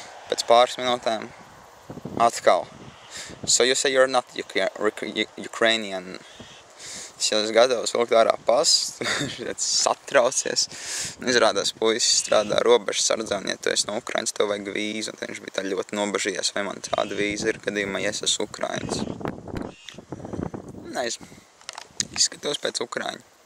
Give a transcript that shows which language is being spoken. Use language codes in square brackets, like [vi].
[lv] Pēc pāris minūtēm atkal. [en] So you say you're not Ukrainian. [lv] Es jau esmu gatavs vilkt ārā pastu, satraucies. Izrādās, puisis strādā robežas sardzē, un ja tu esi no Ukrainas, tev vajag vīzu, un viņš bija tā ļoti nobažījies, vai man tāda vīza ir gadījumā, ja es esmu Ukrainas. Nezinu, izskatos pēc Ukraiņa.